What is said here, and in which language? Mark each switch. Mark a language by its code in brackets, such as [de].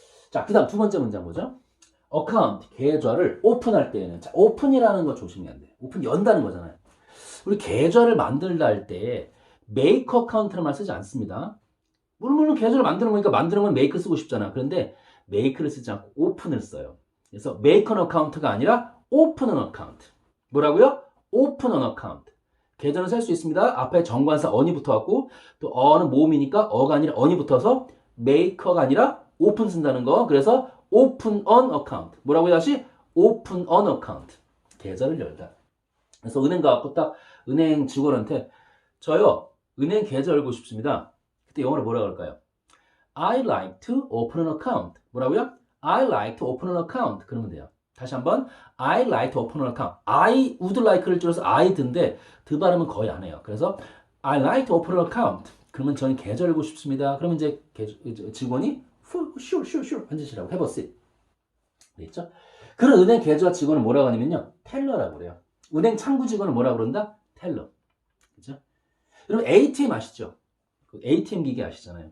[ko] 자, 그 다음 두 번째 문장 보죠. 어카운트, 계좌를 오픈할 때에는, 자, 오픈이라는 거 조심해야 돼요. 오픈 연다는 거잖아요. 우리 계좌를 만들다 할 때 make account라는 말 쓰지 않습니다. 물론 계좌를 만드는 거니까 만드는 건 make 쓰고 싶잖아. 그런데 make를 쓰지 않고 open을 써요. 그래서 [en] make an account가 아니라 open an account. [ko] 뭐라고요? [en] open an account. [ko] 계좌는 셀 수 있습니다. 앞에 정관사 on이 붙어갖고 또 어는 모음이니까 어가 아니라 on이 붙어서 make가 아니라 open 쓴다는 거. [en] 그래서 open an account. [ko] 뭐라고요? 다시 [en] open an account. [ko] 계좌를 열다. 그래서 은행 가갖고 딱 은행 직원한테 저요 은행 계좌 열고 싶습니다. 그때 영어로 뭐라 그럴까요? [en] I like to open an account. [ko] 뭐라고요? [en] I like to open an account. [ko] 그러면 돼요. 다시 한번 [en] I like to open an account. [ko] I would like를 줄여서 I'd인데 드 발음은 거의 안 해요. 그래서 [en] I like to open an account. [ko] 그러면 저는 계좌 열고 싶습니다. 그러면 이제 직원이 sure 앉으시라고 [en] have a seat. [ko] 됐죠? 그런 은행 계좌 직원을 뭐라고 하냐면요 텔러라고 그래요. 은행 창구 직원을 뭐라 그런다? 텔러. 그죠? 여러분 ATM 아시죠? 그 ATM 기계 아시잖아요.